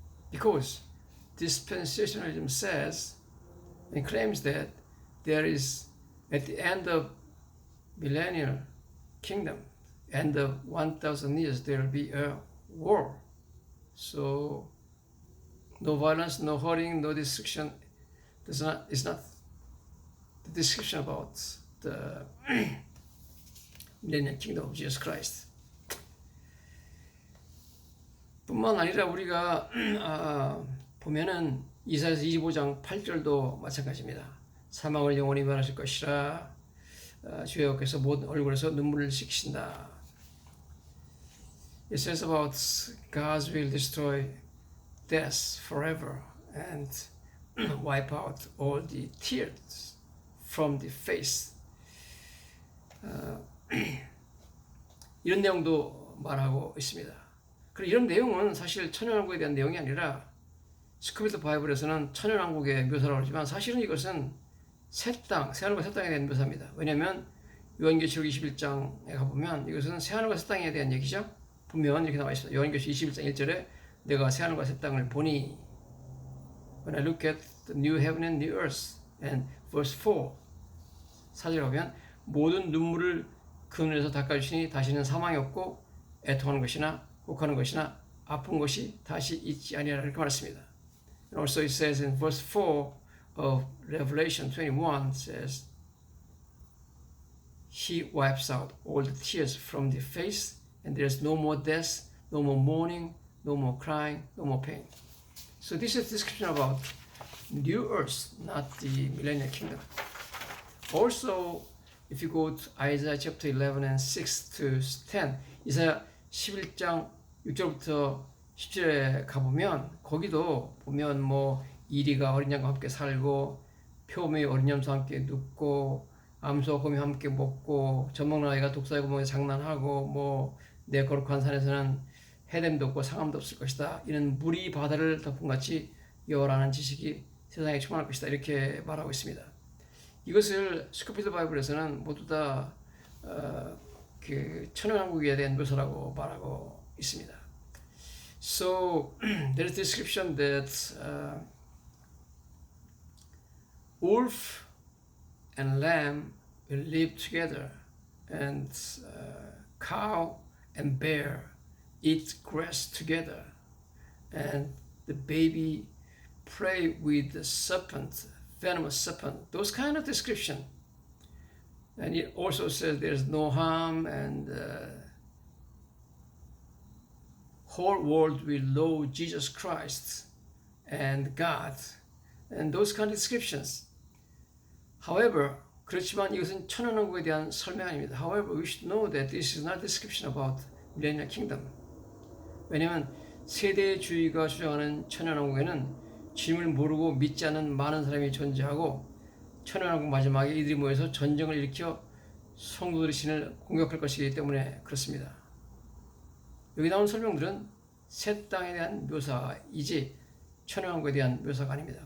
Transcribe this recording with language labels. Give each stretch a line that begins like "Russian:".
English: Because dispensationalism says and claims that there is, at the end of millennial kingdom, end of 1,000 years, there will be a war. So no violence, no hurting, no destruction. It's not the description about the millennial kingdom of Jesus Christ.
Korean: 뿐만 아니라 우리가 보면은 이사야서 25장 8절도 마찬가지입니다. 사망을 영원히 멸하실 것이라. 주의 여호와께서 모든 얼굴에서 눈물을 씻기신다.
English: It says about God will destroy death forever and wipe out all the tears from the face.
Korean: 이런 내용도 말하고 있습니다. 그리고 이런 내용은 사실 천연왕국에 대한 내용이 아니라 스코필드 바이블에서는 천연왕국의 묘사라고 하지만 사실은 이것은 새하늘과 새 땅에 대한 묘사입니다. 왜냐하면 요한계시록 21장에 가보면 이것은 새하늘과 새 땅에 대한 얘기죠. 보면 이렇게 나와 있습니다. 요한계시록 21장 1절에 내가 새하늘과 새 땅을 보니
English: When I look at the new heaven and new earth and verse 4
Korean: 4절에 보면 모든 눈물을 그 눈에서 닦아주시니 다시는 사망이 없고 애통하는 것이나 곡하는 것이나 아픈 것이 다시 있지 아니하라 이렇게 말했습니다.
English: And also it says in verse 4 of Revelation 21 says He wipes out all the tears from the face and there is no more death, no more mourning, no more crying, no more pain. So this is a description about new earth, not the millennial kingdom. Also, if you go to Isaiah chapter 11 and 6 to 10,
Korean: 이사야 11장 6절부터 10절에 가보면 거기도 보면 뭐 이리가 어린 양과 함께 살고 표범이 어린 염소와 함께 눕고 암소와 곰이 함께 먹고 젖먹는 아이가 독사의 구멍에서 장난하고 뭐 내 거룩한 산에서는 해됨도 없고 상함도 없을 것이다. 이는 물이 바다를 덮음같이 여호와라는 지식이 세상에 충만할 것이다. 이렇게 말하고 있습니다. 이것을 스코필드 바이블에서는 모두 다 그 천연왕국에 대한 묘사라고 말하고 있습니다.
English: So there is description that wolf and lamb will live together, and cow and bear eat grass together, and the baby play with the serpent, venomous serpent. Those kind of description. And it also says there's no harm, and whole world will know Jesus Christ and God, and those kind of descriptions.
Korean: However, 그렇지만 이것은 천연왕국에 대한 설명 아닙니다.
English: However, we should know that this is not a description about millennial kingdom.
Korean: 왜냐하면 세대주의가 주장하는 천연왕국에는 주님을 모르고 믿지 않는 많은 사람이 존재하고 천연왕국 마지막에 이들이 모여서 전쟁을 일으켜 성도들의 신을 공격할 것이기 때문에 그렇습니다. 여기 나온 설명들은 새 땅에 대한 묘사이지 천연왕국에 대한 묘사가 아닙니다.